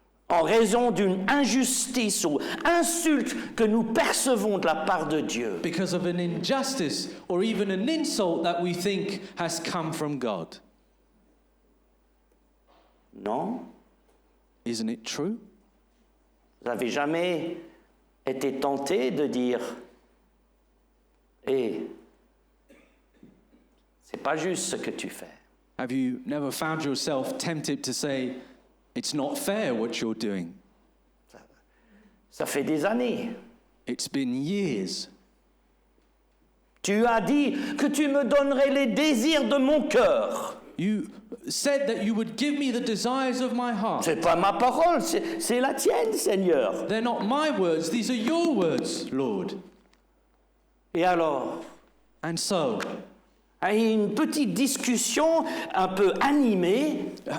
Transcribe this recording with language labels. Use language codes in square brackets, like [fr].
[fr] en raison d'une injustice ou insulte que nous percevons de la part de Dieu. [en] because of an injustice or even an insult that we think has come from God. [fr] Non? [en] Isn't it true? [fr] Vous n'avez jamais été tenté de dire « Hé, c'est pas juste ce que tu fais. [en] Have you never found yourself tempted to say, it's not fair what you're doing? [fr] Ça fait des années. [en] It's been years. [fr] Tu as dit que tu me donnerais les désirs de mon cœur. [en] You said that you would give me the desires of my heart. [fr] C'est pas ma parole, c'est la tienne, Seigneur. [en] They're not my words, these are your words, Lord. [fr] Et alors, [en] And so, [fr] une petite discussion un peu animée.